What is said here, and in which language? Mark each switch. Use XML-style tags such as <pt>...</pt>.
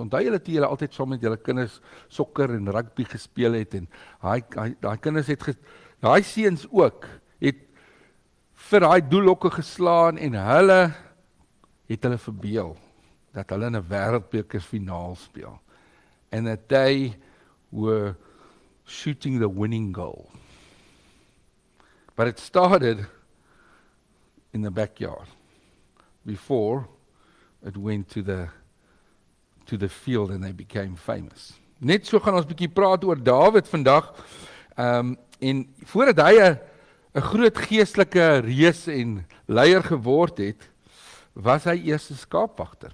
<af>Onthou julle toe julle altyd saam met julle kinders sokker en rugby gespeel het en daai kinders het daai seuns ook het vir daai doelhokke geslaan en hulle het hulle verbeel dat hulle in 'n wêreldbekerfinaal speel.</af> <en>And that they were shooting the winning goal. But it started in the backyard before it went to the field and they became famous.</en> <af>Net so gaan ons 'n bietjie praat oor Dawid vandag. En voordat hy 'n groot geestelike reus en leier geword het, was hy eers 'n skaapwagter.</af>